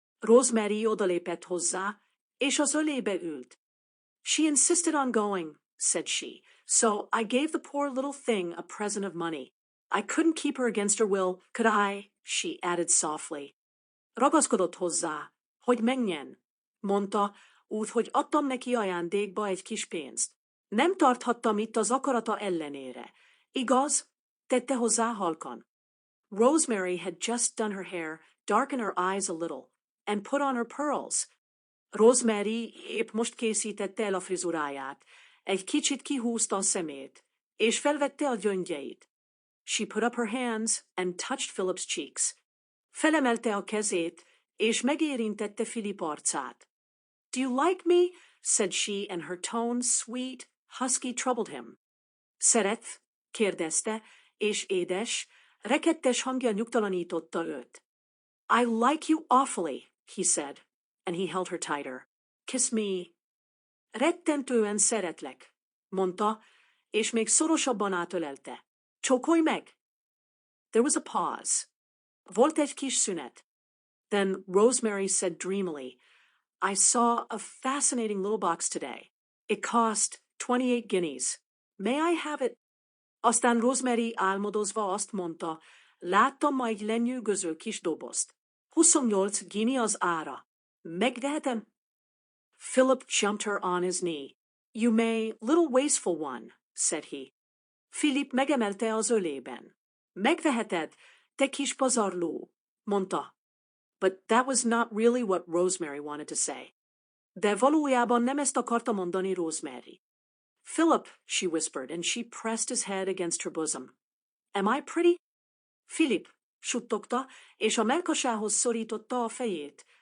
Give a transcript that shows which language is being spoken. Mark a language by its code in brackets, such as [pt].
[hu] Rosemary odalépett hozzá, és az ölébe ült. [en] She insisted on going, said she, so I gave the poor little thing a present of money. I couldn't keep her against her will, could I? She added softly. [hu] Ragaszkodott hozzá, hogy menjen, mondta, úgyhogy adtam neki ajándékba egy kis pénzt. Nem tarthattam itt az akarata ellenére. Igaz? Tette hozzá halkan. [en] Rosemary had just done her hair, darkened her eyes a little, and put on her pearls. [hu] Rosemary épp most készítette el a frizuráját. Egy kicsit kihúzta a szemét, és felvette a gyöngyeit. [en] She put up her hands and touched Philip's cheeks. [hu] Felemelte a kezét, és megérintette Philip arcát. [en] Do you like me? Said she, and her tone, sweet, husky, troubled him. [hu] Szeretsz? Kérdezte, és édes, rekedtes hangja nyugtalanította őt. [en] I like you awfully, he said, and he held her tighter. Kiss me. [hu] Rettentően szeretlek, mondta, és még szorosabban átölelte. Csókolj meg! [en] There was a pause. [hu] Volt egy kis szünet. [en] Then Rosemary said dreamily, I saw a fascinating little box today. It cost 28 guineas. May I have it? [hu] Aztán Rosemary álmodozva azt mondta, láttam ma egy lenyűgöző kis dobozt. 28 guinea az ára. Megvehetem? [en] Philip jumped her on his knee. You may, little wasteful one, said he. [hu] Philip megemelte az ölében. Megveheted, te kis pazarló, mondta. [en] But that was not really what Rosemary wanted to say. [hu] De valójában nem ezt akarta mondani Rosemary. [en] Philip, she whispered, and she pressed his head against her bosom. Am I pretty? [hu] Philip, suttogta, és a mellkasához szorította a fejét.